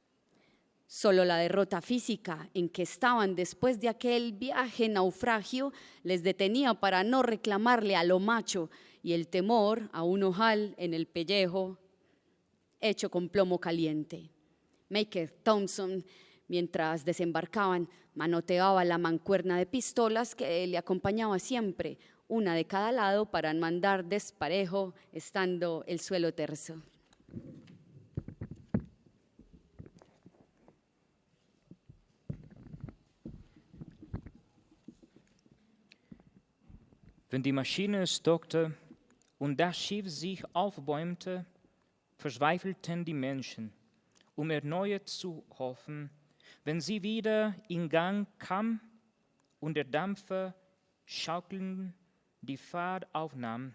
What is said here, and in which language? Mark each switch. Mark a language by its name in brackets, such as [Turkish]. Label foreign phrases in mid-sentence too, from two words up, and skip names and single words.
[Spanish] Solo la derrota física en que estaban después de aquel viaje naufragio les detenía para no reclamarle a lo macho y el temor a un ojal en el pellejo hecho con plomo caliente. Maker Thompson, mientras desembarcaban, manoteaba la mancuerna de pistolas que le acompañaba siempre, una de cada lado para mandar desparejo, estando el suelo terso. [German] Wenn die Maschine stockte und das Schiff sich aufbäumte, verzweifelten die Menschen, erneut zu hoffen, wenn sie wieder in Gang kam und der Dampfer schaukelnd die Fahrt aufnahm.